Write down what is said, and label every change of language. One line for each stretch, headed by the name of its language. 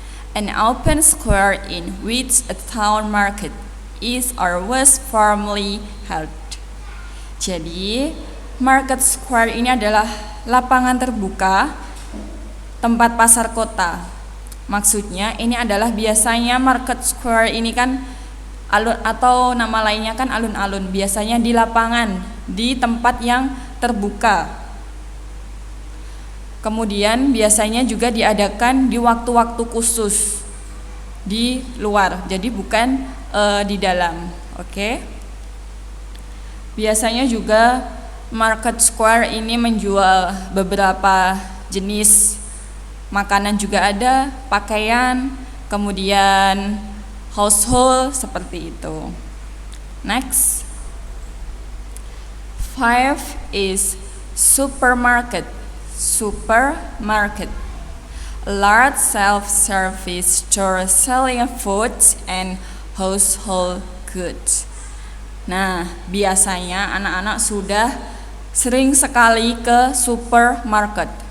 English: An open square in which a town market is or was formerly held.
Indonesian: Jadi, market square ini adalah lapangan terbuka tempat pasar kota. Maksudnya ini adalah biasanya market square ini kan alun atau nama lainnya kan alun-alun. Biasanya di lapangan, di tempat yang terbuka. Kemudian biasanya juga diadakan di waktu-waktu khusus di luar. Jadi bukan di dalam. Oke? Biasanya juga market square ini menjual beberapa jenis makanan juga ada, pakaian, kemudian household seperti itu. Next.
English: 5 is supermarket. Supermarket. A large self-service store selling foods and household goods.
Indonesian: Nah, biasanya anak-anak sudah sering sekali ke supermarket.